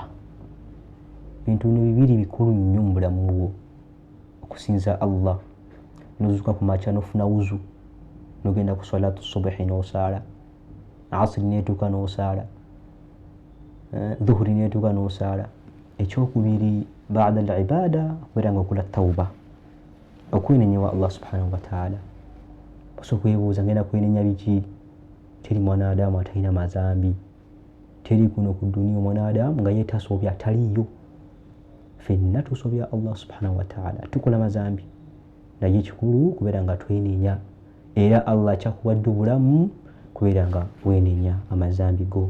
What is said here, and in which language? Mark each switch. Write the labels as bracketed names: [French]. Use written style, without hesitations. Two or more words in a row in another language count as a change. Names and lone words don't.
[Ganda] Bintu bino bibiri bikulu nnyo mu bulamu bwo, okusinza Allah, n'ozuuka ku makya n'ofuna wuzu, n'ogenda ku salatu subuhi n'osaala, asiri n'etuuka n'osaala, dhuhuri n'etuuka n'osaala. Ekyokubiri [Arabic] بعد العبادة [Ganda] okubeera ng'okola tawuba, okwenenyewa [Arabic] الله سبحانه وتعالى. [Ganda] Osobola okwebuuza ngenda kwenenya biki? Teri mwanadamu atalina mazambi, teri kuno ku duniya mwanadamu nga yeetasobya taliyo. Ffenna tusobya [Arabic] الله سبحانه وتعالى, [Ganda] tukola mazambi, naye ekikulu kubeera nga twenenya, era Allah akyakuwadde obulamu kubeera nga wenenya amazambi go.